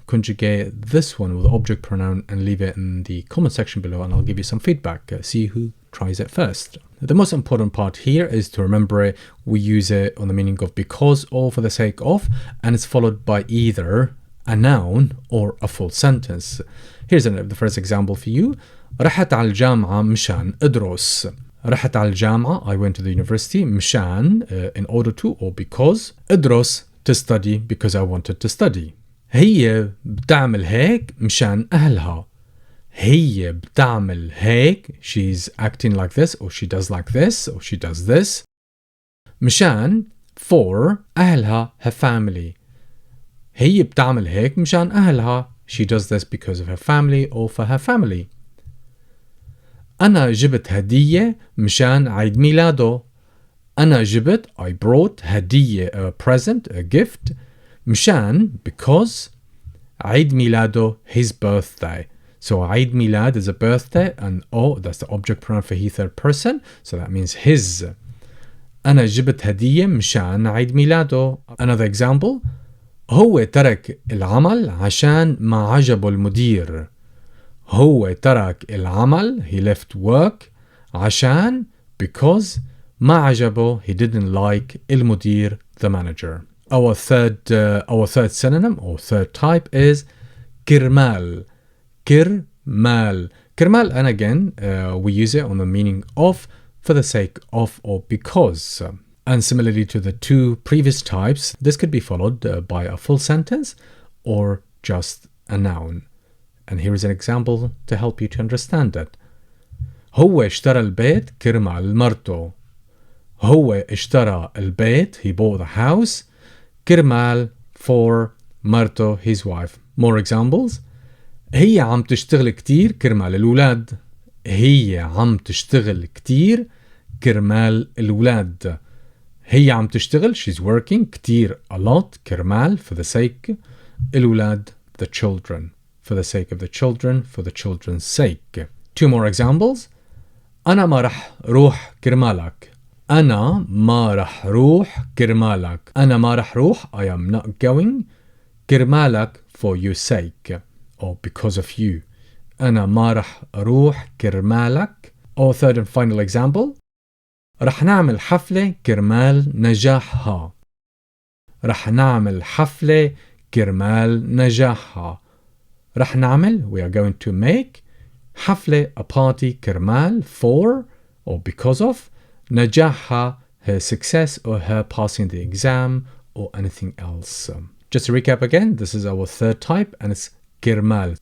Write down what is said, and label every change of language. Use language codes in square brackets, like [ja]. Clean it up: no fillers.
[en] Conjugate this one with object pronoun and leave it in the comment section below, and I'll give you some feedback. See who tries it first. The most important part here is to remember it. We use it on the meaning of because or for the sake of, and it's followed by either a noun or a full sentence. Here's the first example for you. [ar] رحت على الجامعة مشان أدرس. رحت على الجامعة, [en] I went to the university. مشان, in order to or because. أدرس, to study because I wanted to study. [ar] هي بتعمل هيك مشان أهلها. هي بتعمل هيك, [en] she's acting like this, or she does like this, or she does this. مشان, for أهلها, her family. [ar] هي بتعمل هيك مشان أهلها, [en] she does this because of her family or for her family. [ar] أنا جبت هدية مشان عيد ميلاده. أنا جبت, [en] I brought, هدية, a present, a gift. مشان, because. [ar] عيد ميلاده, [en] his birthday. So [ar] عيد ميلاد [en] is a birthday, and that's the object pronoun for he third person, so that means his. [ar] أنا جبت هدية مشان عيد ميلاده. [en] Another example. [ar] هو ترك العمل عشان ما عجبه المدير. هو ترك العمل, [en] he left work, عشان, because, [ar] ما عجبه, [en] he didn't like, المدير, the manager. Our third synonym or third type is Kirmal. Kirmal. Kirmal, and again, we use it on the meaning of, for the sake of, or because. And similarly to the two previous types, this could be followed by a full sentence or just a noun. And here is an example to help you to understand it. [ar] هو اشترى البيت كرمال مرته. هو اشترى البيت, [en] he bought the house, كرمال, for مرته, his wife. More examples. [ar] هي عم تشتغل كتير كرمال الأولاد. هي عم تشتغل كتير كرمال الأولاد. هي عم تشتغل, [en] she's working, كتير, a lot, كرمال, for the sake, الأولاد, the children, for the sake of the children, for the children's sake. Two more examples. [ar] أنا ما رح روح كرمالك. أنا ما رح روح كرمالك. أنا ما رح روح, [en] I am not going, كرمالك, for your sake, or because of you. [ar] أنا ما رح روح كرمالك. [en] Or third and final example. [ar] رح نعمل حفلة كرمال نجاحها. رح نعمل حفلة كرمال نجاحها. رح نعمل, [en] we are going to make, حفلة, a party, كرمال, for, or because of, نجاحها, her success or her passing the exam or anything else. Just to recap again, this is our third type and it's Kirmal.